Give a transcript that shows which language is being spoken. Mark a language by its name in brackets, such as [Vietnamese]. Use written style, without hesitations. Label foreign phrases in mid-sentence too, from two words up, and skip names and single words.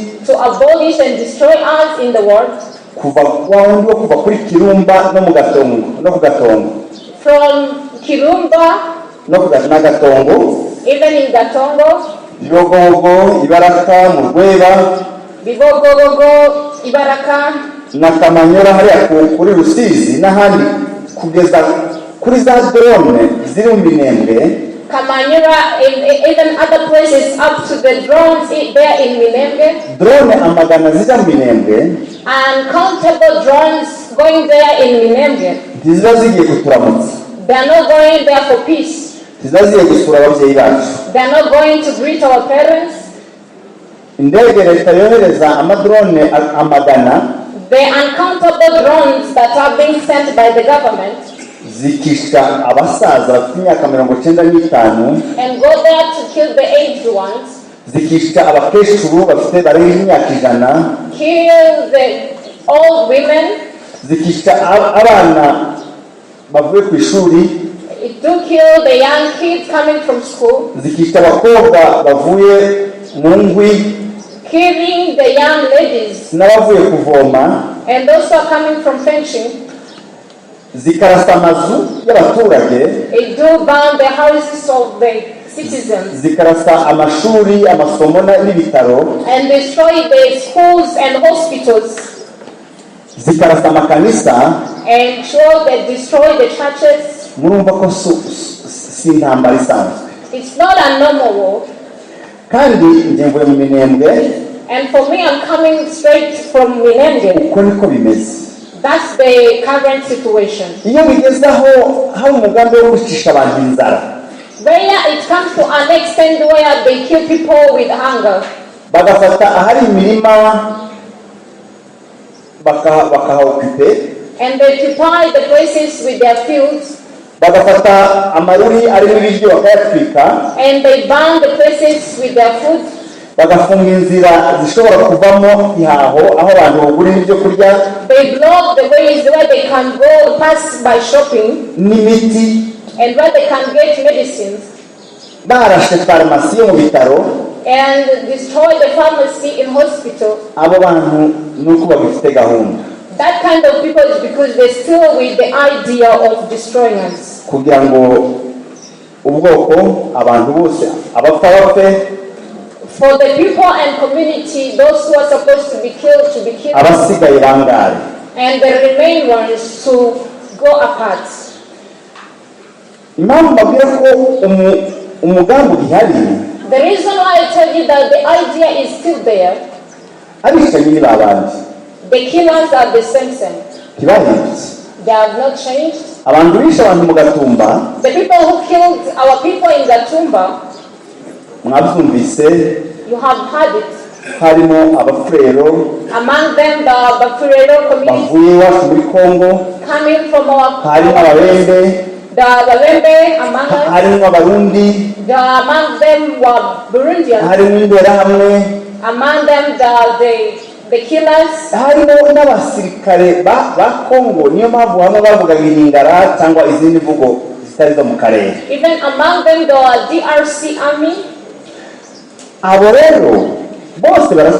[English] To abolish and destroy us in the world. [Kinyarwanda] kuva wundi wo kuva kuri kirumba no ku gatongo [English] From Kirumba, [Kinyarwanda] n'agatongo, [English] even in Gatongo, [Kinyarwanda] Bibogobogo, Ibaraka, mu Rweba, Bibogobogo, Ibaraka, na Kamanyora hariya kuri Rusizi n'ahandi kugeza kuri za drone ziri mu Minembwe, Kamanyura, [English] even other places up to the drones there in Minembwe. [Kinyarwanda] drone amagana zijya mu Minembwe [English] Uncountable drones going there in Minembwe. [Kinyarwanda] ntiziba zigiye kuturamutsa, [English] They are not going there for peace. [Kinyarwanda] ntiziba zigiye gusura ababyeyi bacu. [English] They are not going to greet our parents. [Kinyarwanda] Indege leta yohereza amadrone amagana [English] The uncountable drones that are being sent by the government [Kinyarwanda] zikisha abasaza bafite imyaka 95, [English] and go there to kill the aged ones, [Kinyarwanda] zikisha abakecuru bafite barenga imyaka 100, [English] kill the old women. [Kinyarwanda] zikisha abana bavuye ku ishuri, [English] It do kill the young kids coming from school, [Kinyarwanda] zikisha abakobwa bavuye mu ngwi [English] killing the young ladies, [Kinyarwanda] n'abavuye kuvoma, [English] and those who are coming from fishing. [Kinyarwanda] zikarasa amazu y'abaturage, [English] It do burn the houses of the citizens [Kinyarwanda] zikarasa amashuri, amasomo n'ibitaro, [English] and destroy the schools and hospitals, [Kinyarwanda] zikarasa amakanisa. [English] and sure they destroy the churches. [Kinyarwanda] Murumva ko si intambara isanzwe. [English] It's not a normal war. [Kinyarwanda] Kandi njye mvuye mu Minembwe, [English] And for me, I'm coming straight from Minembwe. [Kinyarwanda] uko niko bimeze. [English] That's the current situation. [Kinyarwanda] Iyo bigeze aho hari umugambi wo kwicisha abantu inzara, [English] Where it comes to an extent where they kill people with hunger, [Kinyarwanda] bagafata ahari imirima bakahaokupe, [English] and they occupy the places with their fields, [Kinyarwanda] bagafata amaruri arimo ibiryo bakayatwika, [English] and they burn the places with their food. [Kinyarwanda] bagafunga inzira zishobora kuvamo ihaho aho abantu bagura ibyo kurya [English] They block the ways where they can go pass by shopping [Kinyarwanda] n'imiti, [English] and where they can get medicines, [Kinyarwanda] barashe farumasi yo mu bitaro. [English] and destroy the pharmacy in hospital. [Kinyarwanda] Abo bantu nuko babifite gahunda [English] That kind of people is because they're still with the idea of destroying us. [Kinyarwanda] kugira ngo ubwoko abantu bose abapfa bapfe, [English] For the people and community, those who are supposed to be killed, [Kinyarwanda] abasigaye bangare. [English] and the remain ones to go apart. [Kinyarwanda] Impamvu mbabwira ko umugambi uhari, [English] The reason why I tell you that the idea is still there, [Kinyarwanda] abicanyi ni babandi, [English] the killers are the same. [Kinyarwanda] ntibahindutse. [English] They have not changed. [Kinyarwanda] Abantu bishe abantu mu Gatumba, [English] The people who killed our people in Gatumba, [Kinyarwanda] mwabyumvise, [English] you have heard it. [Kinyarwanda] harimo abafurero [English] Among them, the Bafurero community [Kinyarwanda] bavuye iwacu muri Kongo, [English] coming from [Kinyarwanda] harimo ababembe, [English] the Babembe among us. [Kinyarwanda] harimo abarundi, [English] Among them were Burundians. [Kinyarwanda] harimo imberahamwe, [English] Among them, the killers. [Kinyarwanda] harimo n'abasirikare ba Kongo. Niyo mpamvu hamwe bavugaga ihingara cyangwa izindi mvugo zitari zo mu karere. [English] Even among them, the DRC army. [Kinyarwanda] Abo rero bose baracyahari.